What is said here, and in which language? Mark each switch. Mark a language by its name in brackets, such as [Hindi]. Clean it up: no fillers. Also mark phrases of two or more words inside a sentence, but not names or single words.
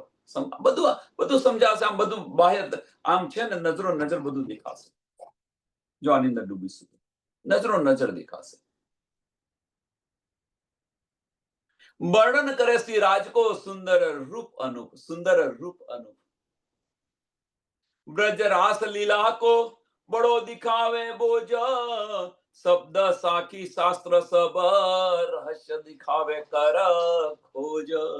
[Gujarati] બધું સમજાશે. આમ બધું બાહ્ય આમ છે ને, નજરો નજર બધું દેખાશે. જો આની અંદર ડૂબીશું, નજરો નજર દેખાશે. [Hindi] वर्णन करे श्री राजको सुंदर रूप अनुप, सुंदर रूप अनुप. ब्रज रास लीला को बड़ो दिखावे बोझ, शब्द साखी शास्त्र सब रहस्य दिखावे कर खोज.